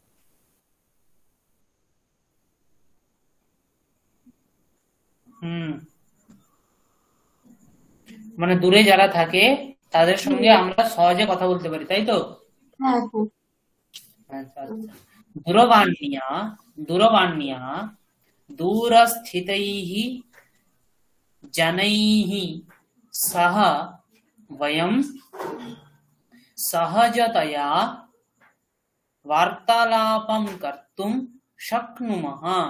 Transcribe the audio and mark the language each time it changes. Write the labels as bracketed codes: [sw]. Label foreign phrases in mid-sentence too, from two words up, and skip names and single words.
[bn] মানে দূরে যারা থাকে তাদের সঙ্গে আমরা সহজে কথা বলতে পারি, তাই তো? হ্যাঁ আচ্ছা আচ্ছা। [sa] দূরবাণ্যা দূরবাণ্যা दूरस्थितैः जनैः सह वयं सहजतया वार्तालापं कर्तुं शक्नुमः।